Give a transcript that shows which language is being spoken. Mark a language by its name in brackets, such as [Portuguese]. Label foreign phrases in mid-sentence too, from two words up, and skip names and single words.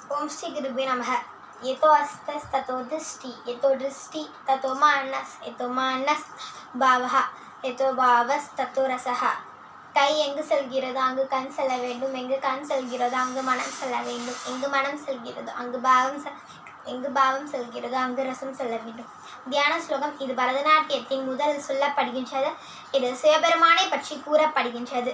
[Sanskrit] श्री गुरुभ्यो नमः। यतो अस्तस्ततो दृष्टि, यतो दृष्टि ततो मानस, यतो मानस भावः, यतो भावस्ततो रसः. [Tamil] கை எங்கு செல்கிறதோ அங்கு கண் செல்ல வேண்டும், எங்கு கண் செல்கிறதோ அங்கு மனம் செல்ல வேண்டும், எங்கு மனம் செல்கிறதோ எங்கு பாவம் செல்கிறதோ அங்கு ரசம் செல்ல வேண்டும். தியான ஸ்லோகம். இது பரதநாட்டியத்தின் முதல் சொல்லப்படுகின்றது. இது சிவபெருமானை பற்றி கூறப்படுகின்றது.